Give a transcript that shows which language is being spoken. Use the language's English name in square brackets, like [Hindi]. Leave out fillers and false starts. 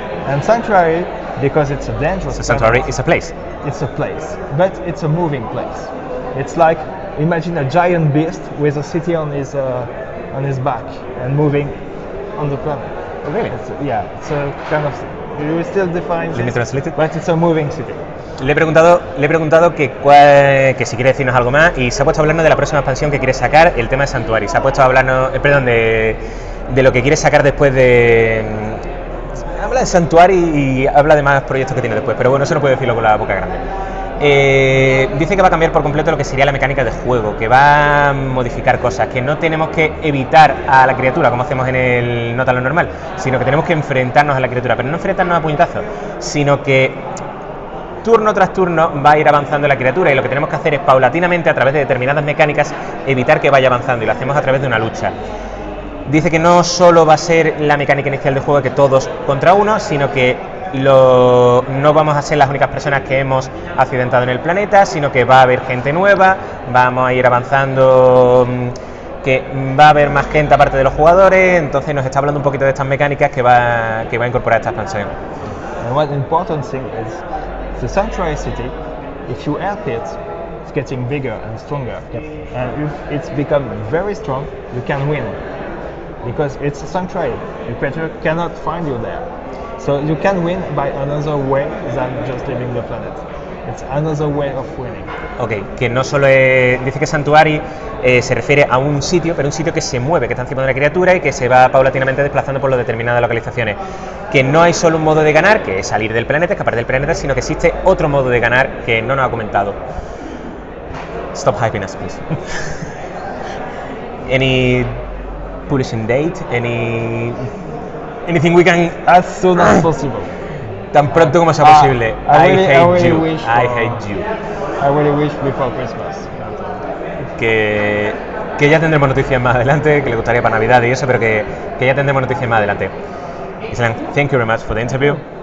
[English] And Sanctuary, because it's a dangerous So Sanctuary is a place. It's a place, but it's a moving place. It's like, imagine a giant beast with a city on his back and moving on the planet. Oh, really? It's a kind of, you will still define Let me translate it. but it's a moving city. [Spanish] Le he preguntado que si quiere decirnos algo más y se ha puesto a hablarnos de la próxima expansión que quiere sacar, el tema de Sanctuary. Se ha puesto a hablarnos, de lo que quiere sacar después de... Habla de Sanctuary y habla de más proyectos que tiene después, pero bueno, eso no puede decirlo con la boca grande. Dice que va a cambiar por completo lo que sería la mecánica de juego, que va a modificar cosas, que no tenemos que evitar a la criatura como hacemos en el no tan normal, sino que tenemos que enfrentarnos a la criatura, pero no enfrentarnos a puñetazos, sino que turno tras turno va a ir avanzando la criatura y lo que tenemos que hacer es paulatinamente a través de determinadas mecánicas evitar que vaya avanzando y lo hacemos a través de una lucha. Dice que no solo va a ser la mecánica inicial del juego que todos contra uno, sino que no vamos a ser las únicas personas que hemos accidentado en el planeta, sino que va a haber gente nueva, vamos a ir avanzando, que va a haber más gente aparte de los jugadores, entonces nos está hablando un poquito de estas mecánicas que va a incorporar esta expansión. [English] And one important thing is the Sanctuary City, if you help it, it's getting bigger and stronger. And if it's become very strong, you can win. Because it's a sanctuary, the creature cannot find you there. So you can win by another way than just leaving the planet. It's another way of winning. [Spanish] Ok, que no solo es, dice que Sanctuary se refiere a un sitio, pero un sitio que se mueve, que está encima de una criatura y que se va paulatinamente desplazando por determinadas localizaciones. Que no hay solo un modo de ganar, que es salir del planeta, escapar del planeta, sino que existe otro modo de ganar que no nos ha comentado. [English] Stop hyping us, please. Any publishing date? Anything we can... As soon as possible. [Spanish] Tan pronto como sea posible. [English] I hate you. I really wish before Christmas. [Spanish] Que ya tendremos noticias más adelante, que le gustaría para Navidad y eso, pero que ya tendremos noticias más adelante. [English] Ghislain, thank you very much for the interview.